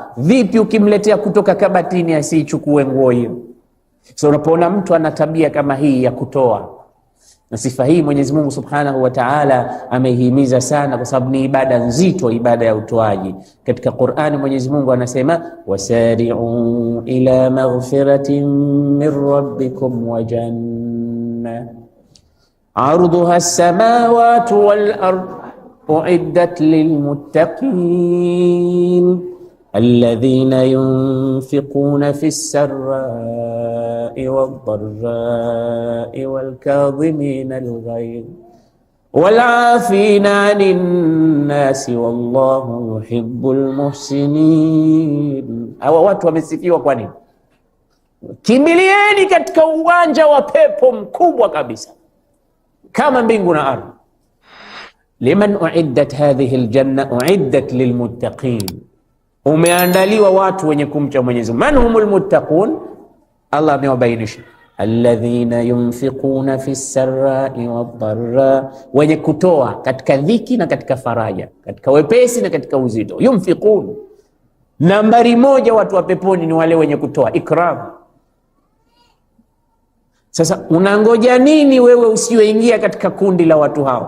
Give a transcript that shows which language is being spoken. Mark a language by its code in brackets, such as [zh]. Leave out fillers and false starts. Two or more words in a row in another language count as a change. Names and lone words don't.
[sw] Vipi ukimletea kutoka kabatini asiichukue nguo hiyo? So unapoona mtu ana tabia kama hii ya kutoa, na sifa hii Mwenyezi Mungu [ar] سبحانه وتعالى [sw] ameihimiza sana, kwa sababu ni ibada nzito, ibada ya utoaji. Katika Qur'ani Mwenyezi Mungu anasema [ar] وسارعوا إلى مغفرة من ربكم وجنة عرضها السماوات والأرض أعدت للمتقين الذين ينفقون في السراء والضراء والكاظمين الغيظ والعافين عن الناس والله يحب المحسنين. [sw] Hawa watu wamesifiwa kwa nini? Kimbilieni katika uwanja wa pepo mkubwa kabisa kama mbingu na ardhi. [ar] لمن أعدت هذه الجنة أعدت للمتقين, [sw] umeandaliwa watu wenye kumcha Mwenyezi Mungu. [ar] من هم المتقون? [sw] Allah amewabainisha, [ar] الذين ينفقون في السراء والضراء, [sw] wenye kutoa katika dhiki na katika faraja, katika wepesi na katika uzito. Yunfiqun, nambari moja watu wa peponi ni wale wenye kutoa, ikram. Sasa unangoja nini wewe usiyoingia katika kundi la watu hao?